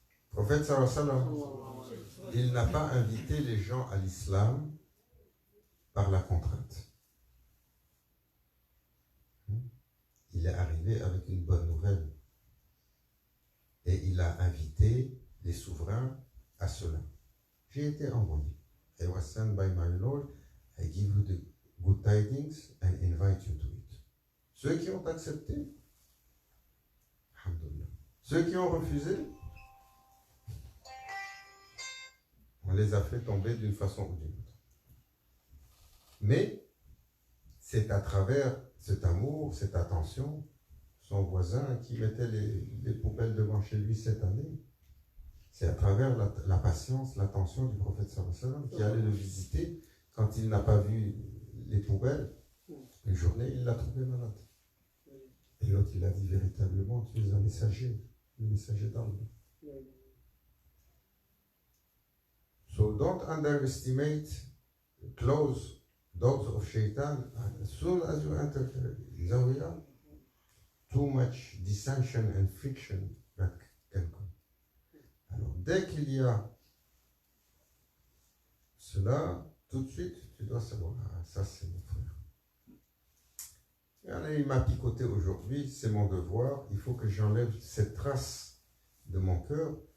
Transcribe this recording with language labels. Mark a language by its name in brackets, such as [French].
[French] Le prophète sallallahu alayhi wa sallam, il n'a pas invité les gens à l'islam par la contrainte. Il est arrivé avec une bonne nouvelle et il a invité les souverains à cela. J'ai été envoyé. [English] I was sent by my Lord. I give you the good tidings and invite you to it. [French] Ceux qui ont accepté, alhamdoulilah. Ceux qui ont refusé, on les a fait tomber d'une façon ou d'une autre. Mais c'est à travers cet amour, cette attention, son voisin qui mettait les poubelles devant chez lui cette année, c'est à travers la patience, l'attention du prophète sallallahu alayhi wa sallam qui allait le visiter quand il n'a pas vu les poubelles. Une journée, il l'a trouvé malade. Et l'autre, il a dit véritablement, tu es un messager, le messager d'Allah. [English] So don't underestimate the close dogs of shaitan. As soon as you enter the Zawiyah, too much dissension and friction that can come. [French] Alors, dès qu'il y a cela, tout de suite, tu dois savoir, ah, ça c'est mon frère. Et il m'a picoté aujourd'hui, c'est mon devoir, il faut que j'enlève cette trace de mon cœur.